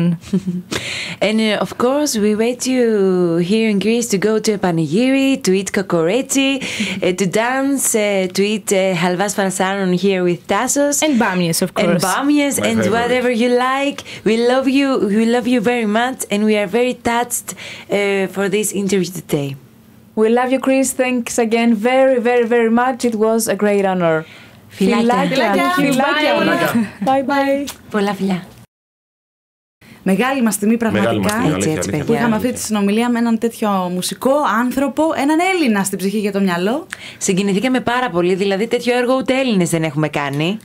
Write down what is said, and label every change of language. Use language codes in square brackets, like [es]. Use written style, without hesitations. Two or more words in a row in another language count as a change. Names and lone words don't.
[en] And of course, we wait you here in Greece to go to a panegyri, to eat kokoreti, to dance, to eat [el] χαλβάς Φαρσάλων [en] here with Tassos. And bamias, of course. And bamias My and favorite. whatever you like. We love you very much, and we are very touched for this interview today. We love you, Chris. Thanks again very, very, very much. It was a great honor. [el] Φιλάκια. [en] Bye bye. [el] Πολλά φιλιά. Μεγάλη μας τιμή πραγματικά. Μεγάλη μας τιμή, αλήθεια, έτσι, αλήθεια. Που είχαμε αυτή τη συνομιλία με έναν τέτοιο μουσικό άνθρωπο, έναν Έλληνα στην ψυχή και το μυαλό. Συγκινηθήκαμε πάρα πολύ, δηλαδή τέτοιο έργο ούτε Έλληνες δεν έχουμε κάνει.